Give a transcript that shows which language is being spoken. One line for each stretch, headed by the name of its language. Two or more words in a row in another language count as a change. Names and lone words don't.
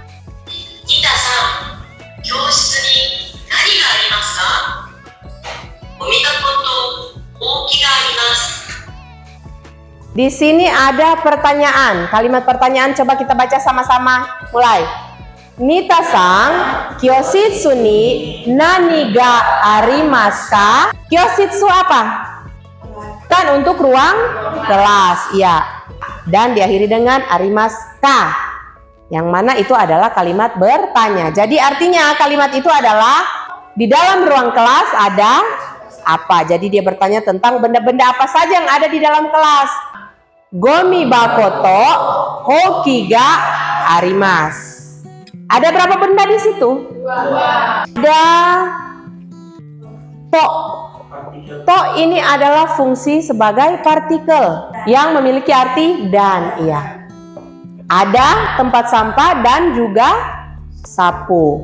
Indonesian: Di sini ada pertanyaan. Kalimat pertanyaan coba kita baca sama-sama. Mulai.
Japanese: ニタさん、教室に何がありますか?
Indonesian: Kyoshitsu apa? Kan untuk ruang kelas, ya. Dan diakhiri dengan
Japanese: ありますか,
Indonesian: yang mana itu adalah kalimat bertanya. Jadi artinya kalimat itu adalah di dalam ruang kelas ada apa. Jadi dia bertanya tentang benda-benda apa saja yang ada di dalam kelas.
Japanese: ゴミ箱と ほうき が あります.
Indonesian: Ada berapa benda di situ? Ada to. To ini adalah fungsi sebagai partikel yang memiliki arti dan, iya. Ada tempat sampah dan juga sapu.